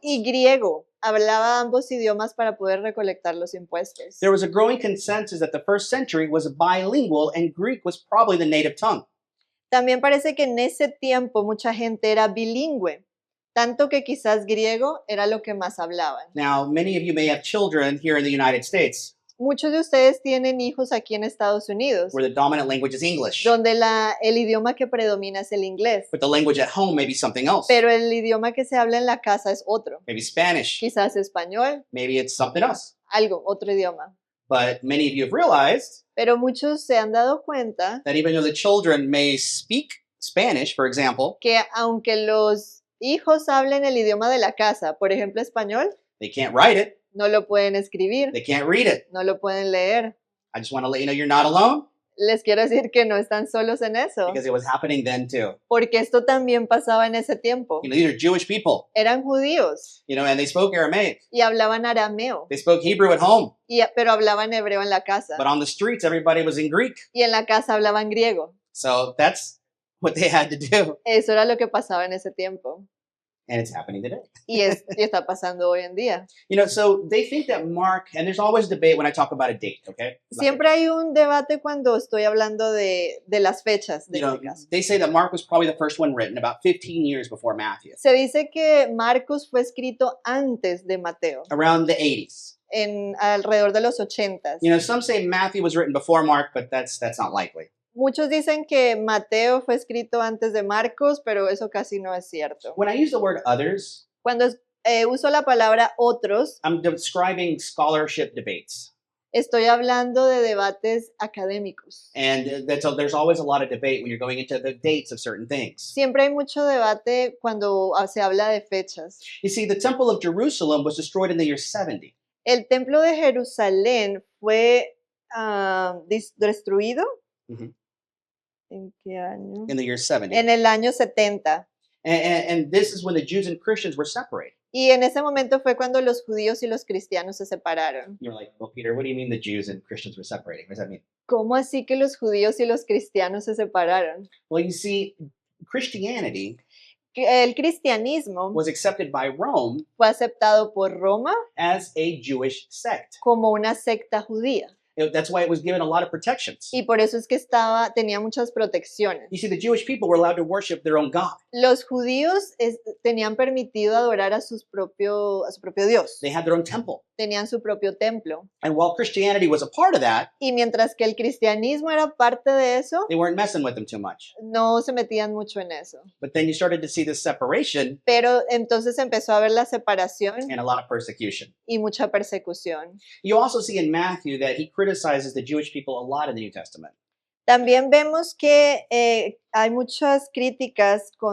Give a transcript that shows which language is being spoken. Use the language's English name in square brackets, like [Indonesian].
[Spanish] Y griego, hablaba ambos idiomas para poder recolectar los impuestos. [English] There was a growing consensus that the first century was bilingual and Greek was probably the native tongue. [Spanish] También parece que en ese tiempo mucha gente era bilingüe, tanto que quizás griego era lo que más hablaban. [English] Now, many of you may have children here in the United States [Spanish] Muchos de ustedes tienen hijos aquí en Estados Unidos, [English] where the dominant language is English, [Spanish] donde el idioma que predomina es el inglés, [English] but the language at home may be something else. [Spanish] pero el idioma que se habla en la casa es otro, [English] Maybe Spanish, [Spanish] quizás español, [English] maybe it's something else. [Spanish] algo, otro idioma. [English] But many of you have realized [Spanish] Pero muchos se han dado cuenta [English] that even though the children may speak Spanish, for example, [Spanish] que aunque los hijos hablen el idioma de la casa, por ejemplo español, [English] they can't write it, [Spanish] no lo pueden escribir, [English] they can't read it. [Spanish] no lo pueden leer. [English] I just want to let you know you're not alone [Spanish] Les quiero decir que no están solos en eso, [English] because it was happening then too. [Spanish] porque esto también pasaba en ese tiempo. [English] You know, these are Jewish people, [Spanish] Eran judíos [English] you know, and they spoke Aramaic. [Spanish] y hablaban arameo, [English] They spoke Hebrew at home, [Spanish] pero hablaban hebreo en la casa. [English] but on the streets, everybody was in Greek. [Spanish] Y en la casa hablaban griego. [English] So that's what they had to do. [Spanish] Eso era lo que pasaba en ese tiempo. [English] And it's happening today. [Spanish] Y está pasando hoy en día. [English] You know, so they think that Mark, and there's always debate when I talk about a date, okay? [Spanish] Siempre hay un debate cuando estoy hablando de las fechas de [English] You know, [Spanish] este caso. [English] they say that Mark was probably the first one written about 15 years before Matthew, [Spanish] Se dice que Marcos fue escrito antes de Mateo, [English] around the 80s. [Spanish] alrededor de los 80s. [English] You know, some say Matthew was written before Mark, but that's not likely. [Spanish] Muchos dicen que Mateo fue escrito antes de Marcos, pero eso casi no es cierto. [English] When I use the word others, [Spanish] Cuando uso la palabra otros, [English] I'm describing scholarship debates. [Spanish] estoy hablando de debates académicos. [English] And there's always a lot of debate when you're going into the dates of certain things. [Spanish] Siempre hay mucho debate cuando se habla de fechas. [English] You see, the Temple of Jerusalem was destroyed in the year 70. [Spanish] El templo de Jerusalén fue destruido. Mhm. ¿En qué año? [English] In the year 70. [Spanish] En el año 70. [English] And this is when the Jews and Christians were separated. [Spanish] Y en ese momento fue cuando los judíos y los cristianos se separaron. [English] You're like, well, Peter, what do you mean the Jews and Christians were separating? What does that mean? [Spanish] ¿Cómo así que los judíos y los cristianos se separaron? [English] Well, you see, Christianity [Spanish] Que el cristianismo [English] was accepted by Rome [Spanish] fue aceptado por Roma [English] as a Jewish sect. [Spanish] como una secta judía. [English] That's why it was given a lot of protections. [Spanish] Y por eso es que tenía muchas protecciones. [English] You see, the Jewish people were allowed to worship their own God. [Spanish] Los judíos tenían permitido adorar a su propio Dios. [English] They had their own temple. [Spanish] Tenían su propio templo. [English] And while Christianity was a part of that, [Spanish] Y mientras que el cristianismo era parte de eso, [English] they weren't messing with them too much. [Spanish] no se metían mucho en eso. [English] But then you started to see this separation [Spanish] Pero entonces empezó a haber la separación [English] and a lot of persecution. [Spanish] y mucha persecución. [English] You also see in Matthew that he criticizes the Jewish people a lot in the New Testament. [Spanish] También vemos que hay muchas críticas